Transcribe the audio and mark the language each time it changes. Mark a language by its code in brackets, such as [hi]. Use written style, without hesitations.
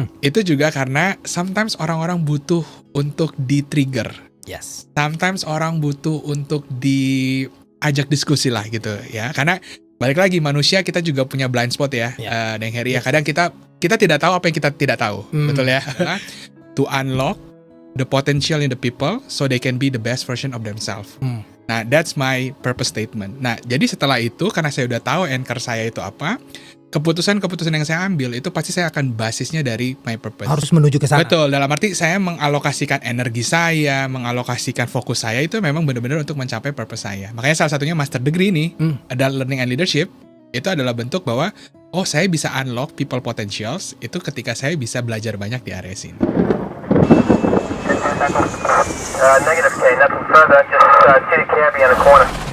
[id] Itu juga karena sometimes orang-orang butuh untuk di-trigger. [en] Yes. [id] Sometimes orang butuh untuk diajak diskusi lah gitu ya. Karena balik lagi manusia kita juga punya blind spot ya, Deng Heri ya. Kadang kita tidak tahu apa yang kita tidak tahu, betul ya. [en] To unlock the potential in the people so they can be the best version of themselves. Nah, that's my purpose statement. [id] Nah, jadi setelah itu karena saya udah tahu anchor saya itu apa, keputusan-keputusan yang saya ambil itu pasti saya akan basisnya dari my purpose. Harus menuju ke sana. Betul, dalam arti saya mengalokasikan energi saya, mengalokasikan fokus saya itu memang benar-benar untuk mencapai purpose saya. Makanya salah satunya master degree nih, ada learning and leadership, itu adalah bentuk bahwa oh saya bisa unlock people potentials itu ketika saya bisa belajar banyak di area sini. [en] Negative K, nothing further, just city cabbie in the corner.